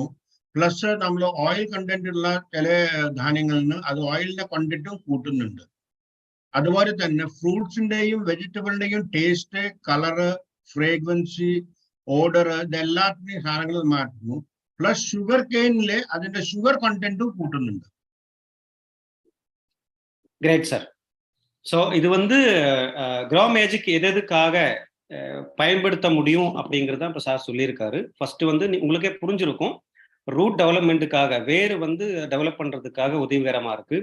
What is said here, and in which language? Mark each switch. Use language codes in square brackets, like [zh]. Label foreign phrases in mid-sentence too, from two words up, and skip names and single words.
[ml] പ്ലസ് നമ്മൾ [en] ഓയിൽ കണ്ടന്റ് [ml] ഉള്ള ചില ധാന്യങ്ങളിൽ നിന്ന് അത് ഓയിലിന്റെ കണ്ടന്റും കൂട്ടുന്നുണ്ട്. അതുപോലെ തന്നെ ഫ്രൂട്ട്സിന്റെയും വെജിറ്റബിളിന്റെയും ടേസ്റ്റ്, കളറ്, ഫ്രേഗ്രൻസി, ഓർഡർ, ഇതെല്ലാത്തിന്റെയും സാധനങ്ങൾ മാറ്റുന്നു. പ്ലസ് [en] ഷുഗർ കെയിനിലെ [ml] അതിന്റെ [en] ഷുഗർ കണ്ടന്റും [ml] കൂട്ടുന്നുണ്ട്. [en] great sir. [ta] ஸோ இது வந்து க்ரோ மேஜிக் எதுக்காக பயன்படுத்த முடியும் அப்படிங்கிறத இப்போ சார் சொல்லியிருக்காரு. ஃபர்ஸ்ட் வந்து உங்களுக்கே புரிஞ்சிருக்கும், [en] ரூட் டெவலப்மெண்ட்டுக்காக, [ta] வேறு வந்து டெவலப் பண்ணுறதுக்காக உதவிகரமாக இருக்குது.